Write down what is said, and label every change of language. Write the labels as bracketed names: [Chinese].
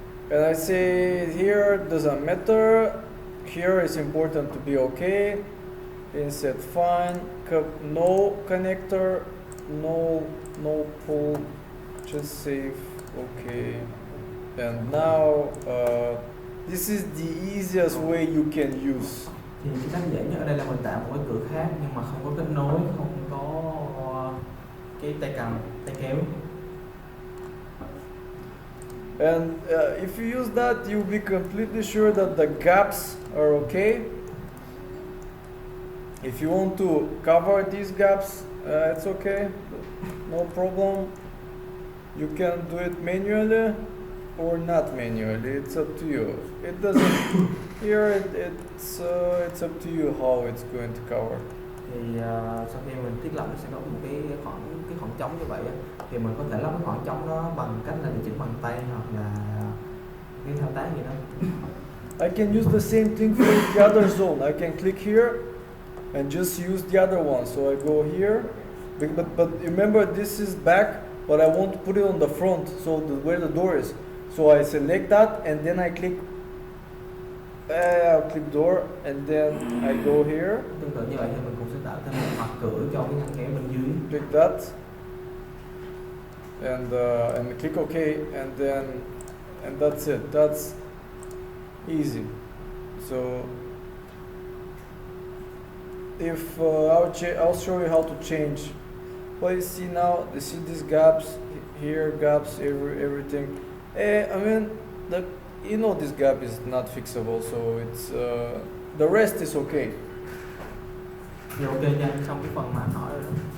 [English] And I say here doesn't matter. Here is important to be okay. Inset fine. No connector. No pull. Just save. Okay. And now This is the easiest way you can use. [Vietnamese] Thì cái cách dễ nhất ở đây là mình tạo một cái cửa khác nhưng mà không có kết nối, không có cái tay cầm, tay kéo. [English] And if you use that, you'll be completely sure that the gaps are okay. If you want to cover these gaps, it's okay, no problem. You can do it manually or not manually. It's up to you. It doesn't. Here, it's up to you how it's going to cover. [Vietnamese] Thì sau khi mình thiết lập nó sẽ có một cái khoảng trống như vậy á, thì mình có thể lắp cái khoảng trống đó bằng cách là điều chỉnh bằng tay hoặc là cái thao tác gì đó. [English] I can use the same thing for the other zone. I can click here and just use the other one. So I go here, but remember this is back, but I want to put it on the front, so where the door is. So I select that and then I click. I'll click door and then I go here. [Vietnamese] Tương tự như vậy thì mình cũng sẽ tạo thêm một mặt cửa cho cái ngăn kéo bên dưới. [English] Click that and click OK and that's it. That's easy. So if I'll show you how to change. Well, you see now, you see these gaps here, gaps, everything. I mean, this gap is not fixable, so it's the rest is okay. [Vietnamese] Thì ok nha, xong cái phần mà anh hỏi rồi đó.